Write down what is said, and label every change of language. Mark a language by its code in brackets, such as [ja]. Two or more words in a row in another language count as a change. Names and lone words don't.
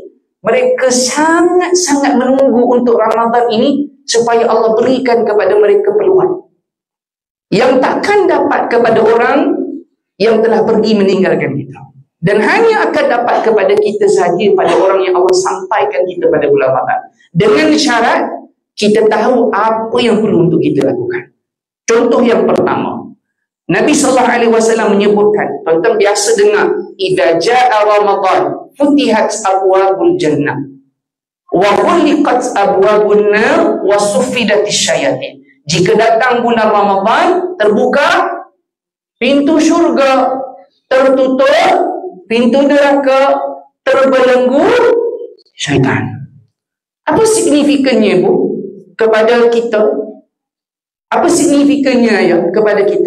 [ms] Mereka sangat-sangat menunggu untuk Ramadan ini supaya Allah berikan kepada mereka peluang yang takkan dapat kepada orang yang telah pergi meninggalkan kita, dan hanya akan dapat kepada kita sahaja, pada orang yang Allah sampaikan kita pada bulan Ramadan, dengan syarat kita tahu apa yang perlu untuk kita lakukan. Contoh yang pertama, Nabi SAW menyebutkan, tuan-tuan biasa dengar, [ar] إذا جاء رمضان فتحت أبواب الجنة وغلقت أبواب النار وصفدت الشياطين. [ms] Jika datang bulan Ramadan, terbuka pintu syurga tertutup, pintu neraka terbelenggu syaitan. Apa signifikannya, Bu, kepada kita? Apa signifikannya ya kepada kita?